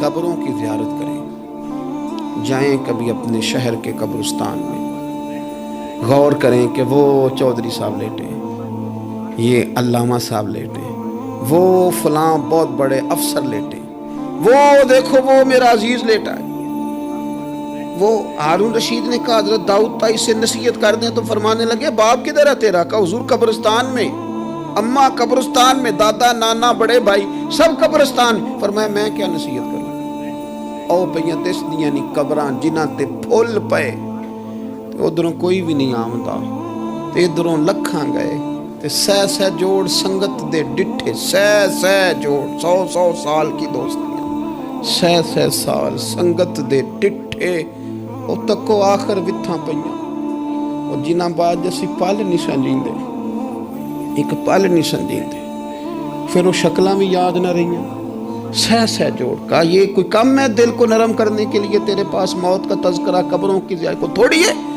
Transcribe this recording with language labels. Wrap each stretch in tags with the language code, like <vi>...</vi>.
<ur>قبروں کی زیارت کریں, جائیں کبھی اپنے شہر کے قبرستان میں, غور کریں کہ وہ چودھری صاحب لیٹے ہیں, یہ علامہ صاحب لیٹے ہیں, وہ فلاں بہت بڑے افسر لیٹے, وہ دیکھو وہ میرا عزیز لیٹا ہے. وہ ہارون رشید نے کہا حضرت داؤد تائی سے نصیحت کر دیں, تو فرمانے لگے باپ کدھر ہے تیرا؟ کہا حضور قبرستان میں, اماں قبرستان میں, دادا نانا بڑے بھائی سب قبرستان. فرمایا میں کیا نصیحت کروں؟</ur> <pa>او پہیاں دس دیاں نہیں قبراں جنہاں تے پھول پے, ادھروں کوئی بھی نہیں آمدا, تے ادھروں لکھاں گئے, تے سہ جوڑ سنگت دے ڈٹھے, سہ جوڑ 100 سال کی دوستیاں, سہ سال سنگت دے ڈٹھے, او تکو آخر وتھاں پئیاں. اور جنہاں بعد جسی پل نہیں سمجھیندے, ایک پل نہیں سمجھیندے, پھر وہ شکلاں بھی یاد نہ رہیاں.</pa> <ur>سہ جوڑ کا یہ کوئی کم ہے دل کو نرم کرنے کے لیے؟ تیرے پاس موت کا تذکرہ, قبروں کی زیارت کو تھوڑی ہے.</ur>